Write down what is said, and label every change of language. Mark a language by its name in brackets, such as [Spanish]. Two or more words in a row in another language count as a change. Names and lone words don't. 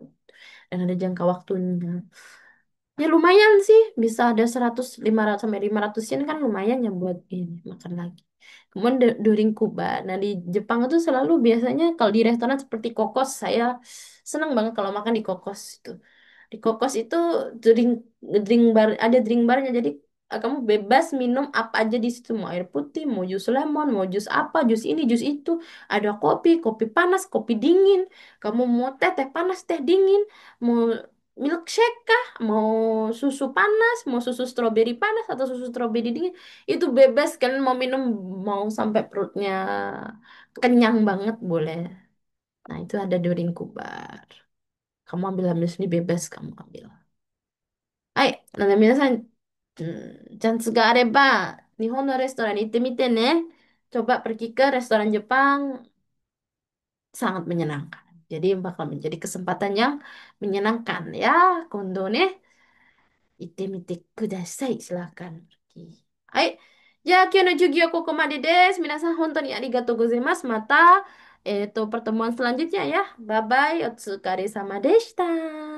[Indonesian] Dan ada jangka waktunya. Ya lumayan sih, bisa ada 100, 500 sampai 500 yen kan lumayan ya buat ini makan lagi. Kemudian during Kuba. Nah, di Jepang itu selalu biasanya kalau di restoran seperti Kokos, saya senang banget kalau makan di Kokos itu. Di Kokos itu drink drink bar, ada drink barnya, jadi kamu bebas minum apa aja di situ, mau air putih, mau jus lemon, mau jus apa, jus ini, jus itu. Ada kopi, kopi panas, kopi dingin. Kamu mau teh, teh panas, teh dingin, mau milkshake kah, mau susu panas, mau susu stroberi panas atau susu stroberi dingin, itu bebas kan, mau minum, mau sampai perutnya kenyang banget boleh. Nah, itu ada drink bar. Kamu ambil ambil sendiri bebas kamu ambil. [Japanese] はい。なので皆さん、チャンスがあれば、日本のレストランに行ってみてね。 [Indonesian] Coba pergi ke restoran Jepang, sangat menyenangkan. Jadi bakal menjadi kesempatan yang menyenangkan ya. [Japanese] 今度ね、行ってみてください. [Indonesian] Silakan pergi. Hai. [Japanese] じゃあ今日の授業はここまでです。皆さん本当にありがとうございます。 [Indonesian] また、pertemuan selanjutnya ya. [English] Bye bye. [Japanese] お疲れ様でした。